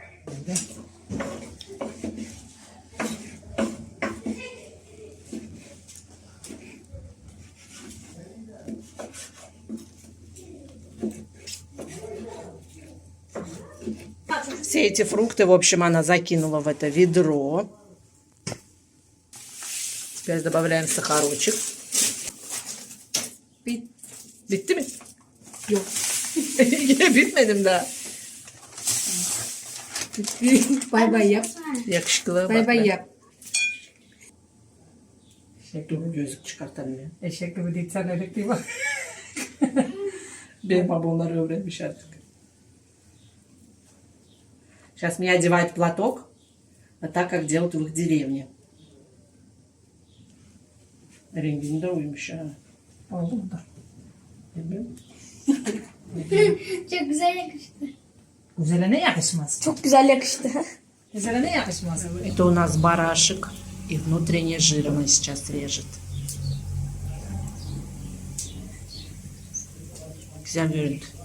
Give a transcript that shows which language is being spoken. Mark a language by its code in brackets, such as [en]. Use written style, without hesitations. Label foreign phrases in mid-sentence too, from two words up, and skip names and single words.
[ru] Все эти фрукты, в общем, она закинула в это ведро. Теперь добавляем сахарочек. [tr] Bitti mi? Yok. Yine bitmedim daha. Bay bay yap. Yakışıklı. Bay bay yap. Dur gözlük çıkartalım ya. Eşek gibi değil sen öyle değil bak. Benim babamlar öğrenmiş artık. [ru] Сейчас мне одевают платок, а так, как делают в их деревне. [tr] Rengini de uymuş ha. Oldu mu da? Bilmiyorum. Çok güzel yakıştı. Güzele ne yakışmaz? Çok güzel yakıştı. Güzele ne yakışmaz? [ru] Это у нас барашек, и внутренний жир она сейчас режет. [tr] Güzel görüntü.